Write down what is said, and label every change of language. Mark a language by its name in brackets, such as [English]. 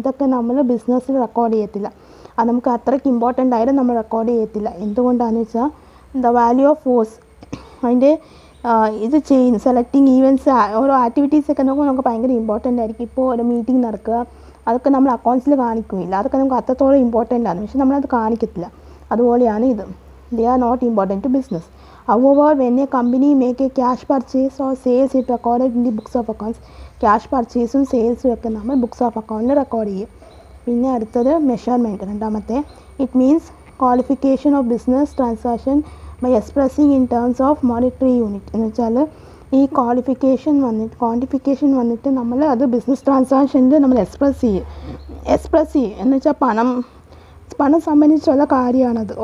[Malayalam] ഇതൊക്കെ നമ്മൾ ബിസിനസ്സിൽ റെക്കോർഡ് ചെയ്യത്തില്ല. അത് നമുക്ക് അത്രയ്ക്ക് ഇമ്പോർട്ടൻ്റ് ആയിട്ട് നമ്മൾ റെക്കോർഡ് ചെയ്യത്തില്ല. എന്തുകൊണ്ടാണെന്ന് വെച്ചാൽ ദ വാല്യൂ ഓഫ് ഫോഴ്സ്, അതിൻ്റെ ഇത് ചെയ്യുന്നു സെലക്ടിങ് ഈവൻറ്റ്സ്, ഓരോ ആക്ടിവിറ്റീസൊക്കെ നോക്കുമ്പോൾ നമുക്ക് ഭയങ്കര ഇമ്പോർട്ടൻ്റ് ആയിരിക്കും. ഇപ്പോൾ ഒരു മീറ്റിംഗ് നടക്കുക, അതൊക്കെ നമ്മൾ അക്കൗണ്ട്സിൽ കാണിക്കില്ല, അതൊക്കെ നമുക്ക് അത്രത്തോളം ഇമ്പോർട്ടൻ്റ് ആണ്, പക്ഷെ നമ്മളത് കാണിക്കത്തില്ല. അതുപോലെയാണ് ഇത്. [English] They are not important to business. However, when a company make a cash purchase or sales, it recorded in the books of accounts. [Malayalam] Cash purchaseും സെയിൽസും ഒക്കെ നമ്മൾ ബുക്സ് ഓഫ് അക്കൗണ്ടിൽ റെക്കോർഡ് ചെയ്യും. പിന്നെ അടുത്തത് മെഷർമെൻറ്റ്, രണ്ടാമത്തെ. [English] It means qualification of business transaction by expressing in terms of monetary unit. [Malayalam] എന്ന് വെച്ചാൽ ഈ ക്വാണ്ടിഫിക്കേഷൻ വന്നിട്ട് നമ്മൾ അത് ബിസിനസ് ട്രാൻസാക്ഷനിൽ നമ്മൾ എക്സ്പ്രസ് ചെയ്യും എന്ന് വെച്ചാൽ പണം സംബന്ധിച്ചുള്ള കാര്യമാണത്.